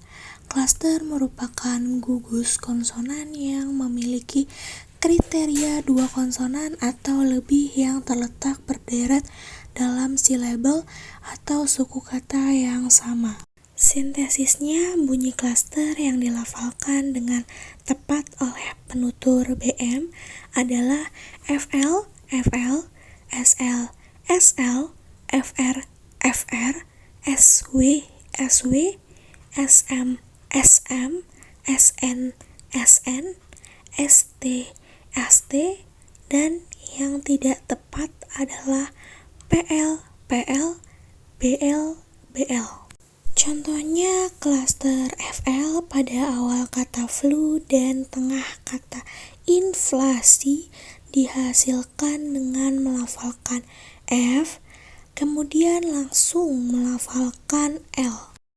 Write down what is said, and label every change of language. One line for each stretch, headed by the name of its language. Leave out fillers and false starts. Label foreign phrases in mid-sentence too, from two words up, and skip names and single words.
Indonesian: Klaster merupakan gugus konsonan yang memiliki kriteria dua konsonan atau lebih yang terletak berderet dalam silabel atau suku kata yang sama. Sintesisnya, bunyi klaster yang dilafalkan dengan tepat oleh penutur BM adalah FL, FL, SL, SL, FR, FR, SW, SW, SM, SM, SN, SN, ST, ST, dan yang tidak tepat adalah PL, PL, BL, BL. Contohnya klaster FL pada awal kata flu dan tengah kata inflasi dihasilkan dengan melafalkan F, kemudian langsung melafalkan L.